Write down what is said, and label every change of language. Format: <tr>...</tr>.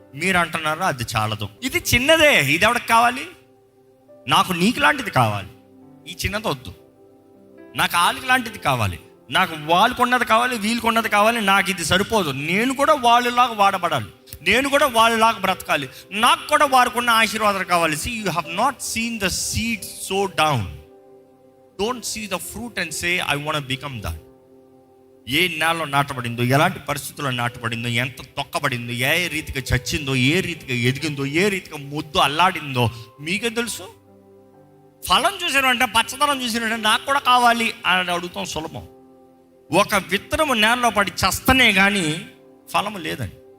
<te>మీరు అంటున్నారు అది చాలదు, ఇది చిన్నదే, ఇది ఎవరికి కావాలి, నాకు నీకు లాంటిది కావాలి, ఈ చిన్నది వద్దు, నాకు వాళ్ళకి లాంటిది కావాలి, నాకు వాళ్ళకు ఉన్నది కావాలి, వీళ్ళకు ఉన్నది కావాలి, నాకు ఇది సరిపోదు, నేను కూడా వాళ్ళలాగా వాడబడాలి, నేను కూడా వాళ్ళలాగా బ్రతకాలి, నాకు కూడా వారికి ఉన్న ఆశీర్వాదాలు కావాలి.</te> <en>See, you have not seen the seed so down. Don't see the fruit and say I want to become that.</en> <te>ఏ నేలలో నాటబడిందో, ఎలాంటి పరిస్థితుల్లో నాటబడిందో, ఎంత తొక్కబడిందో, ఏ రీతిగా చచ్చిందో, ఏ రీతిగా ఎదిగిందో, ఏ రీతిగా ముద్దు అల్లాడిందో మీకే తెలుసు. ఫలం చూసారంటే, పచ్చదనం చూసారంటే నాకు కూడా కావాలి అని అడుగుతాం సులభం. ఒక విత్తనము నేలలో పడి చస్తనే కానీ ఫలము లేదని.</te>